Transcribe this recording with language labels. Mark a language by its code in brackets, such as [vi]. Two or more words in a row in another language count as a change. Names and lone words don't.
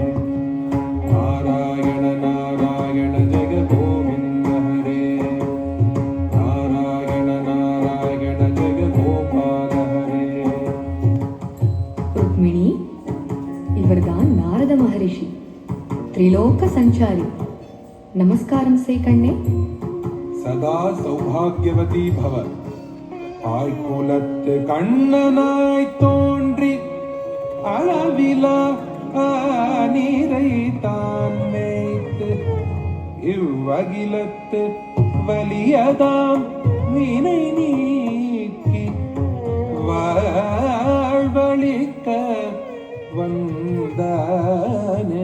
[sa] नारायण नारायण जय गोविन्द हरे। नारायण नारायण जय गोपाल हरे। [ta] ருக்மிணி, இவர்தான் நாரத மகரிஷி, திரிலோக சஞ்சாரி. நமஸ்காரம் செய் கண்ணே. [sa] सदा सौभाग्यवती भव। [ta] ஆய்குலத்து கண்ணனாய் தோன்றி அளவிலா நீரை தான் மேய்த்து இவ்வகிலத்து வலியதாம் வினை நீக்கி வாழ்வழிக்க வந்தானே.